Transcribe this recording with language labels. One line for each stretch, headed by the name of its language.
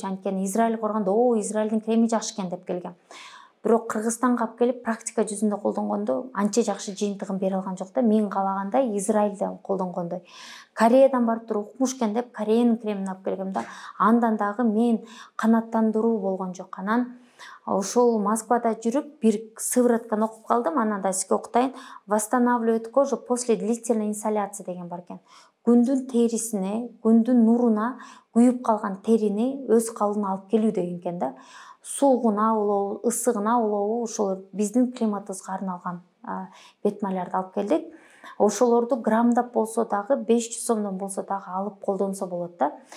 Kyrgyz: Анткени Израилге барганда, Израилдин креми жакшы экен деп келгем. Бирок Кыргызстанга алып келип практика жүзүндө колдонгондо анча жакшы жыйынтыгын бере алган жок да. Мен каалагандай Израилден колдонгондой. Кореядан барып туруп укмуш экен деп Кореянын кремин алып келгем да. Андан дагы мен канааттандыруу болгон жок. Анан ошол Москвада жүрүп бир сыворотканы окуп калдым. Анан да сизге окутайын.
Russian: Восстанавливает кожу после длительной инсоляции
Kyrgyz: деген бар экен. Күндүн терисине, күндүн нуруна күйүп калган терини өз калыбына алып келүү деген экен да. Суугуна улоо, ысыгына улоо, ошол биздин климатыбызга арналган бет майларды алып келдик. Ошолорду граммдап болсо дагы, 500 сомдон болсо дагы алып колдонсо болот да.